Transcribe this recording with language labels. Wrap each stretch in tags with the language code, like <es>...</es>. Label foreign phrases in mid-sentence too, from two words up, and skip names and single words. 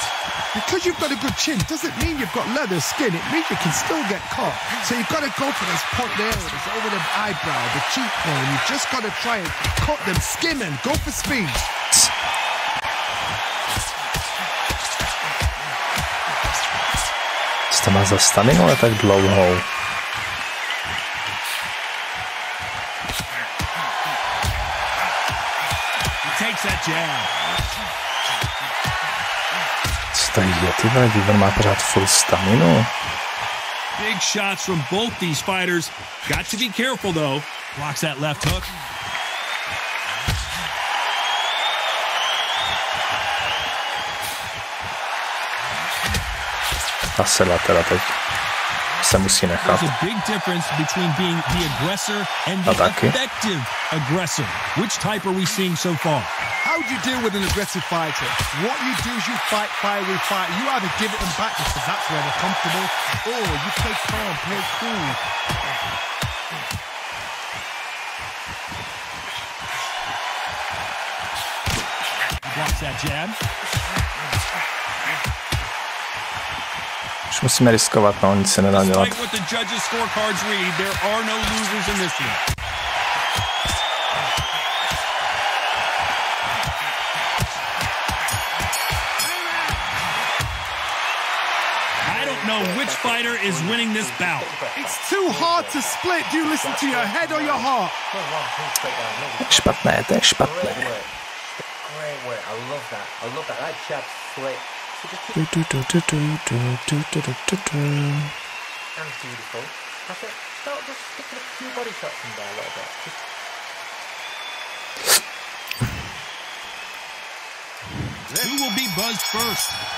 <en>Because you've got a good chin doesn't mean you've got leather skin. It means you can still get caught. So you've got to go for this point there, this over the eyebrow, the cheekbone. You've just got to try and cut them, skim them, go for speed.</en> <cs>To má za staminu, ale tak dlouhou. Co to je, ty vole, Weaver má pořád full staminu.</cs> <en>Big shots from both these fighters. Got to be careful though. Blocks that left hook.</en> <cs>Ta sedla teda teď se musí nechat.</cs> <en>There's a big difference between being the aggressor and the effective aggressor. Which type are we seeing so far? How do you deal with an aggressive fighter? What you do is you fight, fire, refight. You either give it them back because that's where they're comfortable, or you play calm, play cool. He blocks that jab.</en> <cs>Už musíme riskovat, no, nic se nedá dělat.</cs> <en>Despite what the judges' scorecards read, there are no losers in this one. I don't know which fighter is winning this bout. It's too hard to split. Do you listen to your head or your heart?</en> <cs>Špatné, to je špatné.</cs> <en>Great work. I love that. That jab slick. And beautiful. That's it. Start just sticking a few body shots in there a little bit. Who will be buzzed first?</en>